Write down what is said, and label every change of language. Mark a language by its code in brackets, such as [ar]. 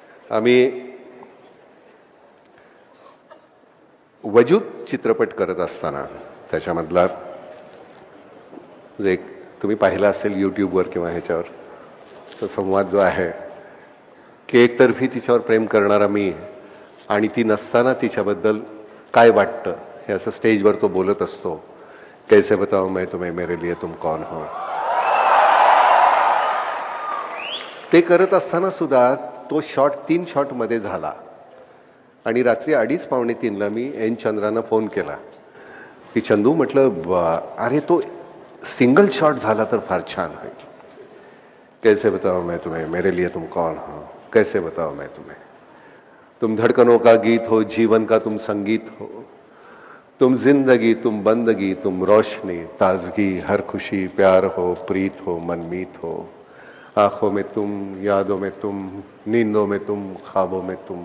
[mr] आम्ही वजूद चित्रपट करत असताना त्याच्यामधला एक तुम्ही पाहिला असेल यूट्यूबवर किंवा ह्याच्यावर, तो संवाद जो आहे की एकतर्फी तिच्यावर प्रेम करणारा मी आणि ती नसताना तिच्याबद्दल काय वाटतं हे असं स्टेजवर तो बोलत असतो. [hi] कैसे बताऊं मैं तुम्हें मेरे लिए तुम कौन हो. [mr] ते करत असताना सुद्धा तो शॉट 3 शॉटमध्ये झाला. आणि रात्री 2:30-3:15 मी एन चंद्रानं फोन केला की चंदू, म्हटलं अरे तो सिंगल शॉट झाला तर फार छान होईल. [hi] कैसे बताऊं मैं तुम्हें मेरे लिए तुम कौन हो, कैसे बताऊं मैं तुम्हें, तुम धड़कनों का गीत हो, जीवन का तुम संगीत हो, तुम जिंदगी, तुम बंदगी, तुम रोशनी, ताजगी, हर खुशी, प्यार हो, प्रीत हो, मनमीत हो, आंखों में तुम, यादों में तुम, नींदों में तुम, ख्वाबों में